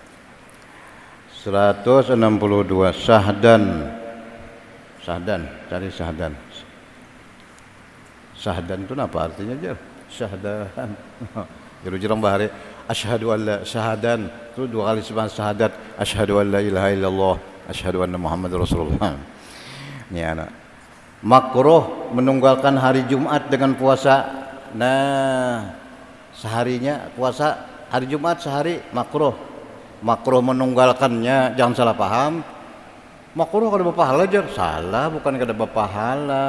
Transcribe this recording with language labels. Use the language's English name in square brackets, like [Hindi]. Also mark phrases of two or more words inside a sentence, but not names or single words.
[Banjar] 162 Syahdan. Cari Syahdan. Syahdan itu apa artinya aja? Syahdan. Jarang bahari. [Arabic] أشهد أن لا شهادة. [Banjar] Itu 2 kali syahadat. [Arabic] أشهد أن لا إله إلا الله. أشهد أن محمدا رسول الله. [Banjar] Ini anak. Makruh menunggalkan hari Jumat dengan puasa. Nah, seharinya puasa hari Jumat sehari makruh. Makruh menunggalkannya, jangan salah paham. Makruh kada berpahala aja. Salah, bukan kada berpahala.